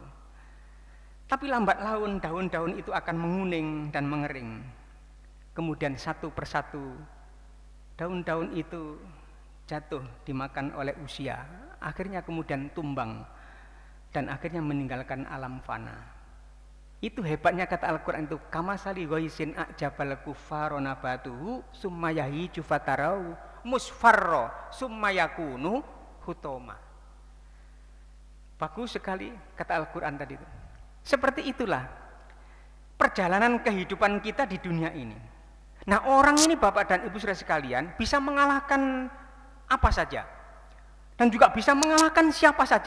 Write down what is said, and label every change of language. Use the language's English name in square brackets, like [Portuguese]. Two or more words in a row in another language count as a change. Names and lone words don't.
[Indonesian] Tapi lambat laun daun-daun itu akan menguning dan mengering. Kemudian satu persatu daun-daun itu jatuh dimakan oleh usia, akhirnya kemudian tumbang dan akhirnya meninggalkan alam fana. Itu hebatnya kata Al-Quran itu, [Arabic] كمثل غيث أعجب الكفار نباته ثم يهيج فتراه مصفرا ثم يكون حطاما. [Indonesian] Bagus sekali kata Al-Quran tadi itu. Seperti itulah perjalanan kehidupan kita di dunia ini. Nah, orang ini Bapak dan Ibu saudara sekalian bisa mengalahkan apa saja, dan juga bisa mengalahkan siapa saja.